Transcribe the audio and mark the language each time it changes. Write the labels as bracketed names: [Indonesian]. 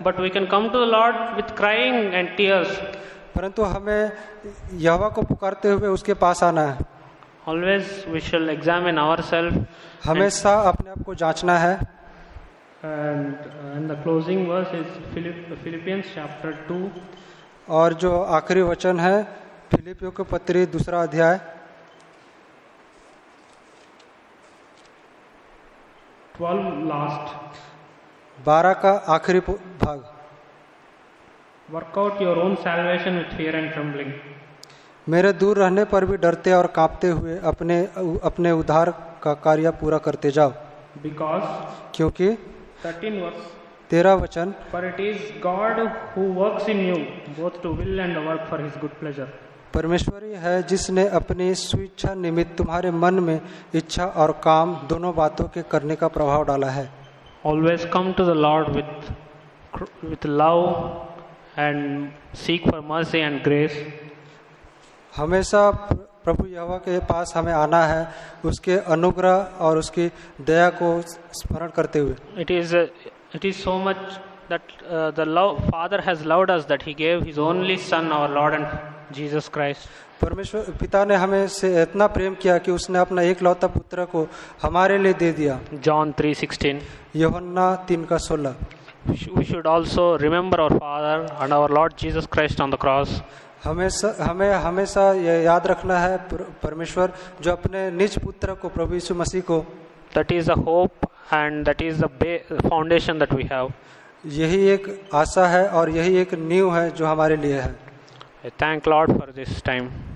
[English] But we can come to the Lord with crying and tears. [Hindi] परंतु हमें यहोवा को पुकारते हुए उसके पास आना है। [English] Always we shall examine ourselves. [Hindi] हमेशा अपने आप को जांचना है। [English] And the closing verse is Philippians chapter 2. [Hindi] और जो आखिरी वचन है फिलिपियों के पत्री 2 अध्याय [English] 12 last. [Hindi] 12 का आखिरी भाग। [English] Work out your own salvation with fear and trembling. [Hindi] मेरे दूर रहने पर भी डरते और कांपते हुए अपने उद्धार का कार्य पूरा करते जाओ। [English] Because [Hindi] क्योंकि [English] 13 verse. [Hindi] 13 वचन, [English] For it is God who works in you both to will and work for His good pleasure. [Hindi] परमेश्वर ही है जिसने अपनी स्वेच्छा निमित्त तुम्हारे मन में इच्छा और काम दोनों बातों के करने का प्रभाव डाला है। [English] Always come to the Lord with love and seek for mercy and grace. [Hindi] हमेशा प्रभु यहोवा के पास हमें आना है, उसके अनुग्रह और उसकी दया को स्मरण करते हुए। [English] It is so much that the Father has loved us that He gave His only Son, our Lord and Jesus Christ. [Hindi] परमेश्वर पिता ने हमें से इतना प्रेम किया कि उसने अपना एकलौता पुत्र को हमारे लिए दे दिया। [English] John 3:16. [Hindi] यूहन्ना 3:16। [English] We should also remember our Father and our Lord Jesus Christ on the cross. [Hindi] हमें हमेशा ये याद रखना है परमेश्वर जो अपने निज पुत्र को प्रभु यीशु मसीह को, [English] That is the hope and that is the foundation that we have. [Hindi] यही एक आशा है और यही एक नींव है जो हमारे लिए है। [English] I thank Lord for this time.